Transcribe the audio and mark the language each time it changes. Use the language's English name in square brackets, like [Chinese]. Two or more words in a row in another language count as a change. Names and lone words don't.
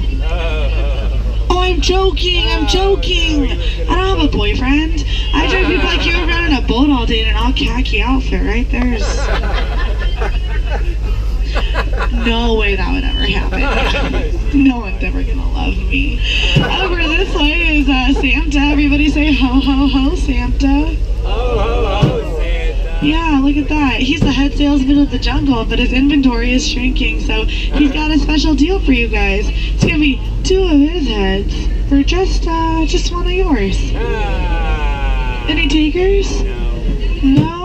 [English] Oh, I'm joking. I don't have a boyfriend. I drive people like you around in a boat all day in an all khaki outfit, right? There's no way that would ever happen. No one's ever gonna love me. Over this way is Santa. Everybody say ho ho ho Santa. Ho ho ho Santa. Yeah, look at that. He's the head salesman of the jungle, but his inventory is shrinking, so he's got a special deal for you guys. It's gonna be 2 of his heads for just one of yours. Any takers? No?